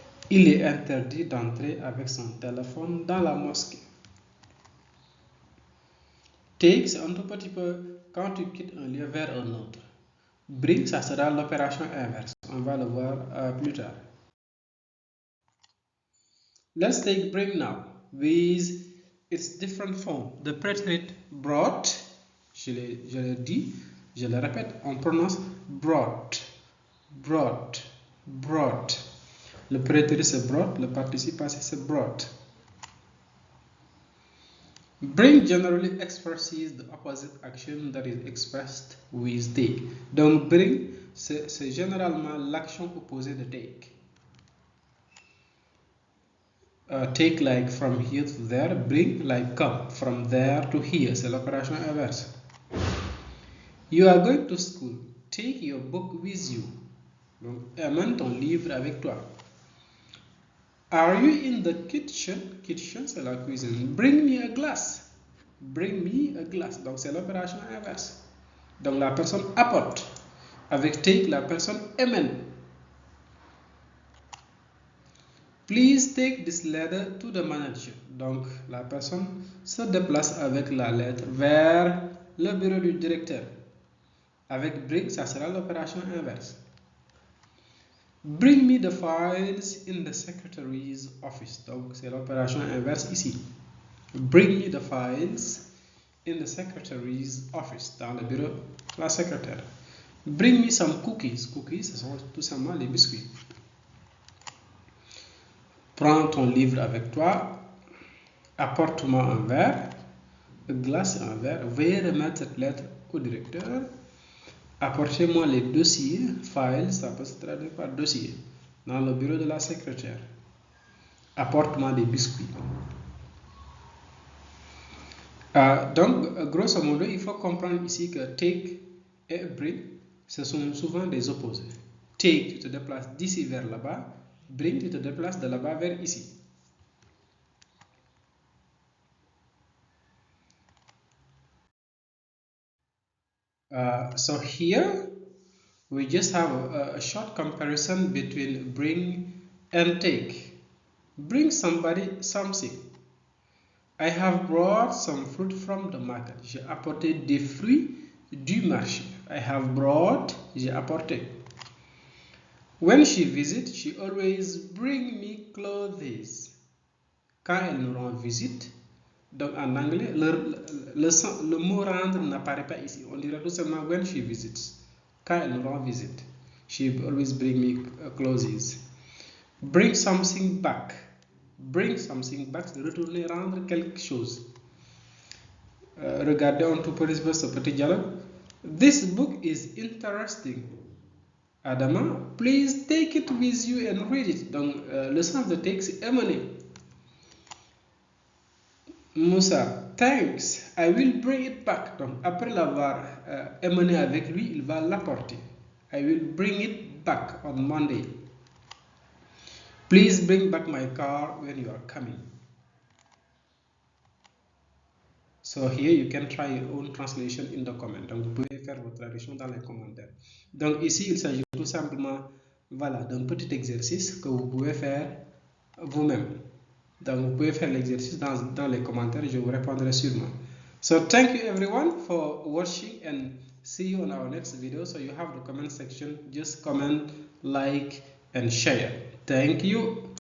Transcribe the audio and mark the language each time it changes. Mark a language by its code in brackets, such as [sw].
[fr] Il est interdit d'entrer avec son téléphone dans la mosquée. Take, c'est un tout petit peu quand tu quittes un lieu vers un autre. Bring, ça sera l'opération inverse. On va le voir plus tard. [en] Let's take bring now with its different form. The preterite brought, [fr] je l'ai dit, je le répète, on prononce brought, brought, brought. Le prétérit c'est brought, le participe passé c'est brought. [en] Bring generally expresses the opposite action that is expressed with take. [fr] Donc bring, c'est généralement l'action opposée de take. [en] Take like from here to there, bring like come from there to here, [fr] c'est l'opération inverse. [en] You are going to school, take your book with you. [fr] Donc amène ton livre avec toi. [en] Are you in the kitchen? [fr] Kitchen c'est la cuisine. [en] Bring me a glass. Bring me a glass. [fr] Donc c'est l'opération inverse. Donc la personne apporte. Avec take, la personne amène. [en] Please take this letter to the manager. [fr] Donc la personne se déplace avec la lettre vers le bureau du directeur. Avec bring, ça sera l'opération inverse. [en] Bring me the files in the secretary's office. [fr] Donc c'est l'opération inverse ici. [en] Bring me the files in the secretary's office. [fr] Dans le bureau de la secrétaire. [en] Bring me some cookies. [fr] Cookies, ce sont tout simplement les biscuits. Prends ton livre avec toi. Apporte-moi un verre. A glace, un verre. Veuillez remettre cette lettre au directeur. Apportez-moi les dossiers, files, ça peut se traduire par dossier, dans le bureau de la secrétaire. Apporte-moi des biscuits. Donc, grosso modo, il faut comprendre ici que take et bring, ce sont souvent des opposés. Take, tu te déplaces d'ici vers là-bas. Bring, tu te déplaces de là-bas vers ici. [en] So here we just have a short comparison between bring and take. Bring somebody something. I have brought some fruit from the market. [fr] J'ai apporté des fruits du marché. [en] I have brought, [fr] j'ai apporté. [en] When she visits, she always bring me clothes. [fr] Quand elle nous rend visite, donc en anglais, le mot rendre n'apparaît pas ici. On dirait tout simplement [en] when she visits. [fr] Quand elle nous rend visite. [en] She always bring me clothes. Bring something back. Bring something back, [fr] c'est retourner, rendre quelque chose. Regardez un tout petit peu ce petit dialogue. [en] This book is interesting. Adama, please take it with you and read it. [fr] Donc, le sens de take, c'est amener. [en] Moussa, thanks, I will bring it back. [fr] Donc, après l'avoir amené avec lui, il va l'apporter. [en] I will bring it back on Monday. Please bring back my car when you are coming. So here you can try your own translation in the comment. [fr] Donc, vous pouvez faire votre traduction dans les commentaires. Donc, ici, il s'agit tout simplement, voilà, d'un petit exercice que vous pouvez faire vous-même. Donc, vous pouvez faire l'exercice dans les commentaires. Je vous répondrai sûrement. [en] So, thank you everyone for watching and see you on our next video. So, you have the comment section. Just comment, like, and share. Thank you.